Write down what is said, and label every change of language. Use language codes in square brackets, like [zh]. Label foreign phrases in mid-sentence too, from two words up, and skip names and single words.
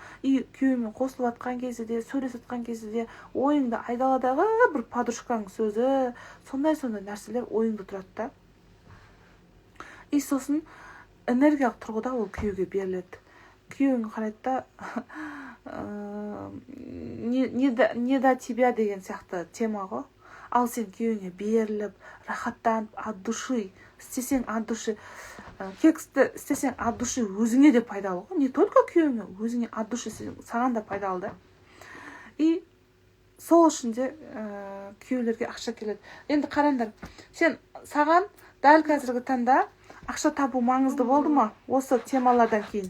[kk] Күйеуіңмен қосылып атқан кезде де, сөйлесіп атқан кезде де, ойыңда айдаладағы бір подружкаң сөзі, сондай нәрселер ойыңда тұрады да. Сосын энергиялық тұрғыда ол күйеуге беріледі. Күйеуің қарайды да, [ru] не до тебя [kk] деген сияқты тема ғой. Ал сен күйеуіңе беріліп, рахаттанып, [ru] от души, [kk] істесең [ru] от души, [kk] кексті істесең [ru] от души [kk] өзіңе де пайдалы ғой. [ru] Не только [kk] күйеуіңе, өзіңе [ru] от души [kk] саған да пайдалы да. Сол үшін де күйеулерге ақша келеді. Енді қараңдар, саған дәл қазіргі таңда ақша табу маңызды болды ма? Осы темалардан кейін.